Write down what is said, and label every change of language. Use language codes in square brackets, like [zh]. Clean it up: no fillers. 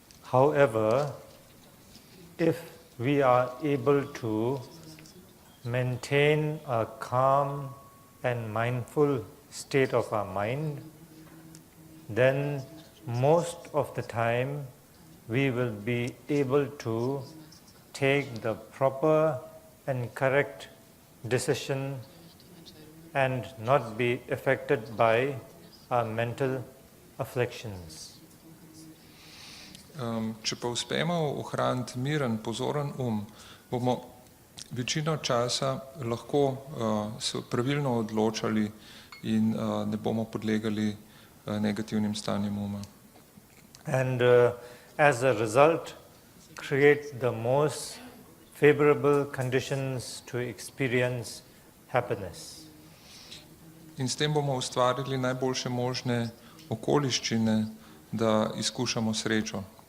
[en] However, if we are able to maintain a calm and mindful state of our mind, then most of the time we will be able to take the proper and correct decision and not be affected by our mental afflictions. [sl] Če pa uspemo ohraniti miren, pozoren bomo večino časa lahko se pravilno odločali in ne bomo podlegali negativnim stanjem uma. [en] And as a result, create the most favorable conditions to experience happiness. [sl] In s tem bomo ustvarili najboljše možne okoliščine, da izkušamo srečo.